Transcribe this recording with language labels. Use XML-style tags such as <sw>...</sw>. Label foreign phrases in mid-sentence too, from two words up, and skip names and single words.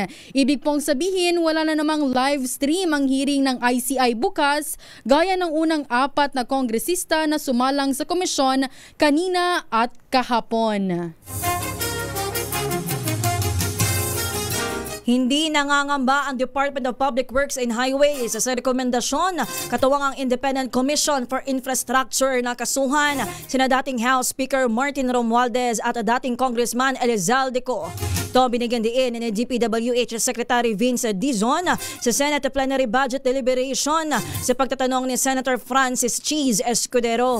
<tl>Ibig pong sabihin wala na namang live stream ang hearing ng ICI bukas gaya ng unang 4 na kongresista na sumalang sa komisyon kanina at kahapon. Hindi nangangamba ang Department of Public Works and Highways sa rekomendasyon katuwang ang Independent Commission for Infrastructure na kasuhan sina dating House Speaker Martin Romualdez at dating Congressman Elizalde Co. Ito binigyan diin ni DPWH Secretary Vince Dizon sa</tl> <en>Senate Plenary Budget Deliberation</en> <tl>sa pagtatanong ni Senator Francis Cheese Escudero.</tl>